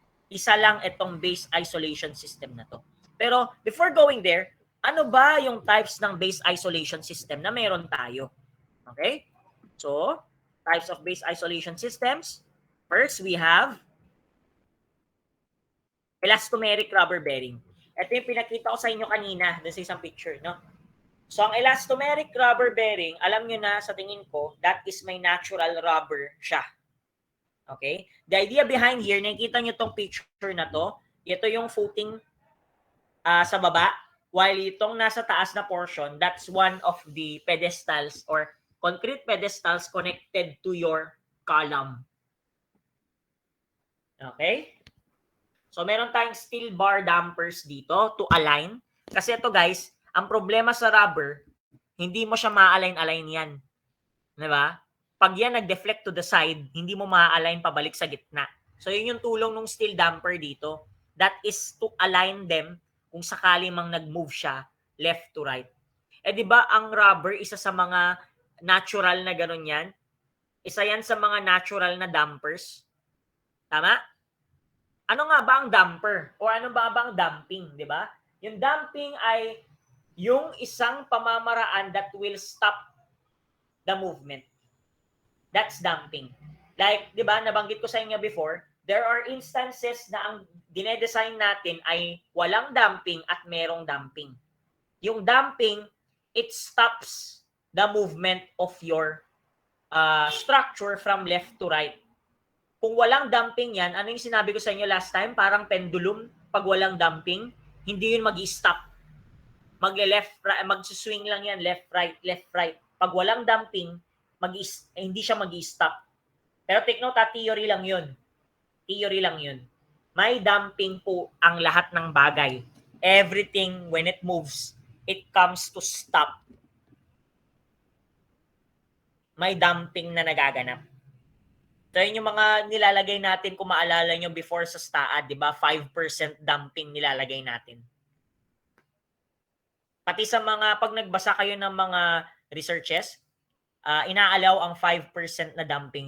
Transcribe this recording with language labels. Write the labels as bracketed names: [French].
[Filipino] Isa lang itong base isolation system na to. Pero, before going there, ano ba yung types ng base isolation system na meron tayo? Okay? [English] So, types of base isolation systems. First, we have elastomeric rubber bearing. [Filipino] Ito yung pinakita ko sa inyo kanina dun sa isang picture, no? So, ang elastomeric rubber bearing, alam nyo na sa tingin ko, that is my natural rubber siya. Okay? [English] The idea behind here, [Filipino] nakikita nyo tong picture na to, ito yung footing sa baba, [English] While [Filipino] itong nasa taas na portion, [English] that's one of the pedestals or concrete pedestals connected to your column. Okay? So, meron tayong steel bar dampers dito to align. [Filipino] Kasi ito guys, ang problema sa rubber, hindi mo siya ma-align-align yan. Diba? Pag yan nag-deflect to the side, hindi mo ma-align pabalik sa gitna. So, yun yung tulong ng steel damper dito. [English] That is to align them [Filipino] kung sakali mang nag-move siya [English] left to right. [Filipino] Eh di ba ang rubber isa sa mga natural na ganun yan? Isa yan sa mga natural na dampers. Tama? Ano nga ba ang damper? O ano ba ang damping, di ba? Yung damping ay yung isang pamamaraan [English] that will stop the movement. That's damping. [Filipino] Like, di ba, nabanggit ko sa inyo before, [English] there are instances [Filipino] na ang dinedesign natin ay walang damping at merong damping. [English] Yung damping, it stops the movement of your structure from left to right. [Filipino] Kung walang damping yan, ano yung sinabi ko sa inyo last time? Parang pendulum, pag walang damping, hindi yun mag-i-stop. Magle-left, mag-swing lang yan, left, right, left, right. Pag walang damping, hindi siya mag-i-stop. Pero take note, theory lang yun. Theory lang yun. May damping po ang lahat ng bagay. [English] Everything, when it moves, it comes to stop. [Filipino] May damping na nagaganap. So, yun yung mga nilalagay natin kung maalala nyo before sa STAAD, di ba? 5% damping nilalagay natin. Pati sa mga, pag nagbasa kayo ng mga researches, inaalaw ang 5% na damping.